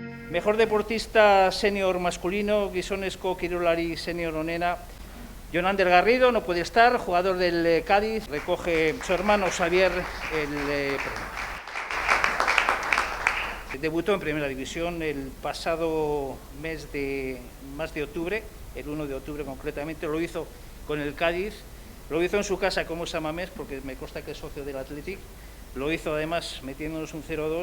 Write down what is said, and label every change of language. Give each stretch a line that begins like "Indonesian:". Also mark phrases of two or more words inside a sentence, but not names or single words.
Spanish: Mejor deportista senior masculino,
Basque: gizonezko kirolari senior onena, Jon Ander Garrido,
Spanish: no puede estar, jugador del Cádiz, recoge su hermano Xavier el premio. Debutó en Primera División el pasado mes de octubre, el 1 de octubre concretamente, lo hizo con el Cádiz, lo hizo en su casa como Samamés, porque me consta que es socio del Athletic, lo hizo además metiéndonos un 0-2.